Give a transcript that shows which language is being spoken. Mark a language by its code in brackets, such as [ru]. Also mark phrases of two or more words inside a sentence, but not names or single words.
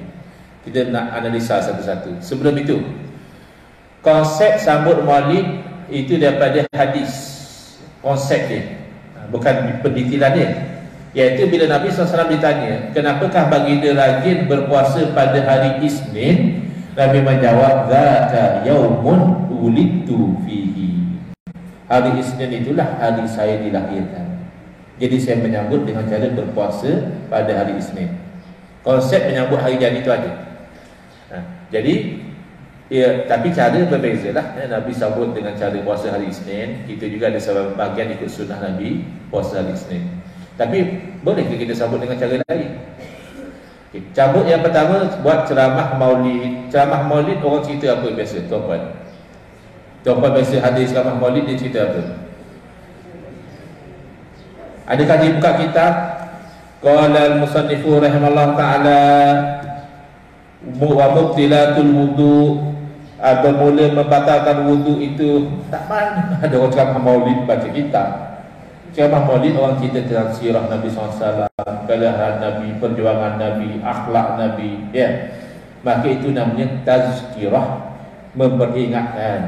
[ms] Kita nak analisa satu-satu. Sebelum itu, konsep sambut maulid itu daripada hadis. Konsep dia, bukan pendetilan dia. Iaitu bila Nabi SAW ditanya, kenapakah baginda rajin berpuasa pada hari Isnin? Nabi menjawab, [ar] "ذاك يوم ولدت فيه." [ms] Hari Isnin itulah hari saya dilahirkan. Jadi saya menyambut dengan cara berpuasa pada hari Isnin. Konsep menyambut hari jadi itu ada. Jadi ya, tapi cara berbeza lah. Nabi sambut dengan cara puasa hari Isnin. Kita juga ada sebahagian ikut sunnah Nabi puasa hari Isnin. Tapi boleh kita sambut dengan cara lain. Okay. Cabut yang pertama, buat ceramah maulid. Ceramah maulid orang cerita apa biasa, tuan-tuan? Tuan-tuan biasa hadis ceramah maulid, dia cerita apa? Adakah dia buka kitab? [ar] قال المصنف رحمه الله تعالى ومبطلات الوضوء, [ms] bermula membatalkan wudu itu. Tak mana ada orang ceramah maulid baca kitab. Ceramah maulid orang cerita tentang sirah Nabi SAW, kelahiran Nabi, perjuangan Nabi, akhlak Nabi, ya. Maka itu namanya tazkirah, memperingatkan.